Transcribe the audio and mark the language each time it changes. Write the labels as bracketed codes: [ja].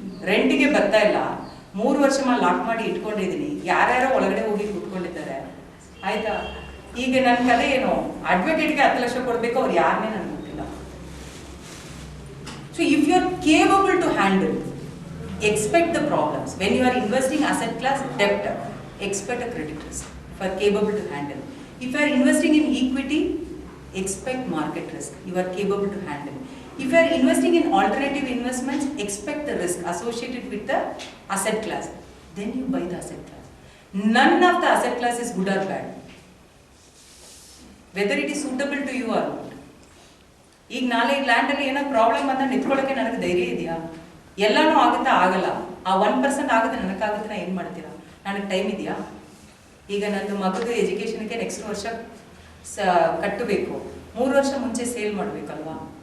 [kn] ರೆಂಟಿಗೆ ಬರ್ತಾ ಇಲ್ಲ, 3 ವರ್ಷ ಲಾಕ್ ಮಾಡಿ ಇಟ್ಕೊಂಡಿದ್ದೀನಿ, ಯಾರ್ಯಾರೋ ಒಳಗಡೆ ಹೋಗಿ ಕೂತ್ಕೊಂಡಿದ್ದಾರೆ. ಆಯ್ತಾ? ಈಗ ನನ್ನ ಕತೆ ಏನು, ಅಡ್ವೊಕೇಟ್ಗೆ 10 ಲಕ್ಷ ಕೊಡಬೇಕು, ಅವ್ರು ಯಾರನ್ನೇ ನನಗೆ ಗೊತ್ತಿಲ್ಲ. [en] So if you are capable to handle, expect the problems. When you are investing asset class debt, expect a credit risk. If you are capable to handle. If you are investing in equity, expect market risk. You are capable to handle. If you are investing in alternative investments, expect the risk associated with the asset class. Then you buy the asset class. None of the asset class is good or bad. Whether it is suitable to you or not. [kn] ಈಗ ನಾಳೆ ಈ ಲ್ಯಾಂಡಲ್ಲಿ ಏನೋ problem ಅಂತ ನಿಂತ್ಕೊಳ್ಳೋಕ್ಕೆ ನನಗೆ ಧೈರ್ಯ ಇದೆಯಾ? ಎಲ್ಲನೂ ಆಗುತ್ತಾ? ಆಗಲ್ಲ. ಆ 1% ಆಗುತ್ತೆ, ನನಗಾಗುತ್ತೆ, ನಾ ಏನು ಮಾಡ್ತೀರಾ? ನನಗೆ ಟೈಮ್ ಇದೆಯಾ? ಈಗ ನನ್ನ ಮಗದು ಎಜುಕೇಷನ್ಗೆ ನೆಕ್ಸ್ಟ್ ವರ್ಷ ಕಟ್ಟಬೇಕು, 3 ವರ್ಷ ಮುಂಚೆ ಸೇಲ್ ಮಾಡಬೇಕಲ್ವಾ?